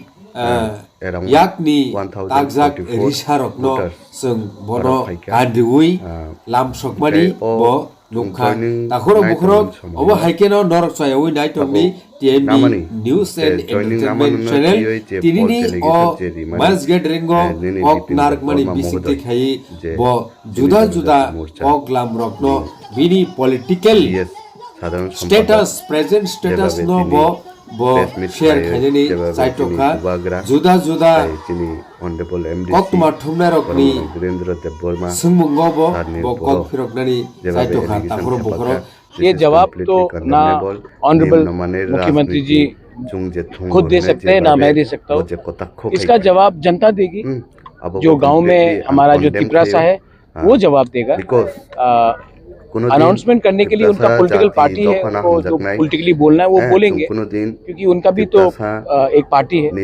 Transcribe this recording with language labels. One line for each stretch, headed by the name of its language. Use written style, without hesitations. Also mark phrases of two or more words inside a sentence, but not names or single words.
Kok Borok: yakni takjak risharokno जों bono kandiui lamsokmani bo nukha takhoro bukhorok obo haikeno norok chayoi naitongni TMB News and Entertainment Channel tinini o
English: mass gathering
Kok Borok: ok narkmani bisite khai bo juda juda ok lamrokno bini
English: political status present status
Kok Borok: no bo share khaini saitokha juda juda kokma thumnarokni sungmungo bo kok phiroknani saitokha takhoro bukhoro
Hindi: ये जवाब तो ना ऑनरेबल मुख्यमंत्री जी खुद दे सकते हैं ना मैं दे सकता हूँ। इसका जवाब जनता देगी। जो गांव में हमारा जो तिपरासा है वो जवाब देगा। अनाउंसमेंट करने के लिए उनका
English: political party
Hindi: है, उनको जो पॉलिटिकली बोलना है वो बोलेंगे, क्योंकि उनका भी तो एक पार्टी है।